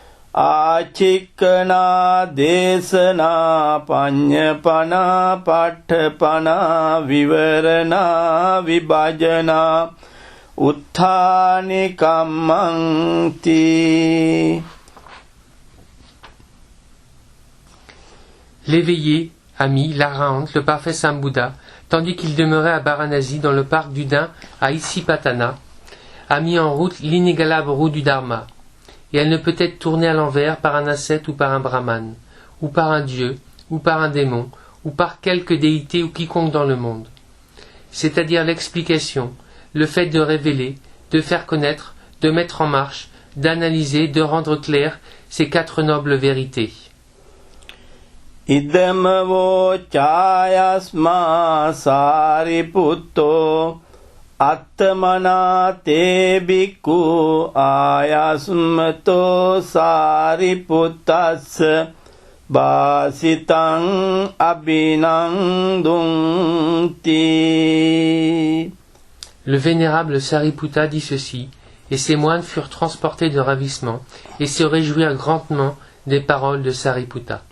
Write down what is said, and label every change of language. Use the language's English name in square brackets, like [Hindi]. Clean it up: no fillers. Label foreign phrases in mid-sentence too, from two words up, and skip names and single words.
[Pali] ආචික්කනා දේශනා පඤ්ඤපනා පට්ඨපනා විවරණා විභජනා උත්ථානි කම්මන්ති. [French] L'éveillé a mis l'Arahant, le parfait Sambouddha, tandis qu'il demeurait à Varanasi dans le parc du Dain à Isipatana, a mis en route l'inégalable roue du Dharma, et elle ne peut être tournée à l'envers par un ascète ou par un brahman, ou par un dieu, ou par un démon, ou par quelque déité ou quiconque dans le monde. C'est-à-dire l'explication, le fait de révéler, de faire connaître, de mettre en marche, d'analyser, de rendre clair ces quatre nobles vérités. [Pali] ඉදම වෝ ඡායස්මා සාරිපුත්තෝ අත්තමනාතේ බික්ඛු ආයස්මතෝ සාරිපුත්තස්ස බාසිතං අබිනන්දුන්ති. [French] Le vénérable Sariputta dit ceci, et ses moines furent transportés de ravissement et se réjouirent grandement des paroles de Sariputta.